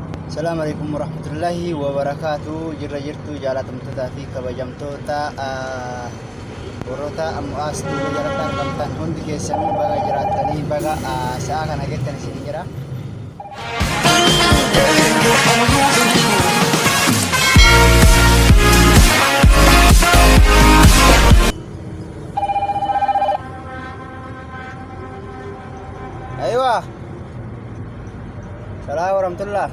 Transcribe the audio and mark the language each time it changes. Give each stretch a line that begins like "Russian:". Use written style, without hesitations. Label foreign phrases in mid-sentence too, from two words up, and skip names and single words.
Arabic: السلام عليكم ورحمة الله وبركاته.
Oromo: Jirtu jaalatamtoota fi kabajamtoota warroota ammu'aas duuba jalatti argamtan hundi keessanii baga jiraatanii baga sa'a kana geettan isin jira. Aywa.
Arabic: السلام عليكم ورحمة الله.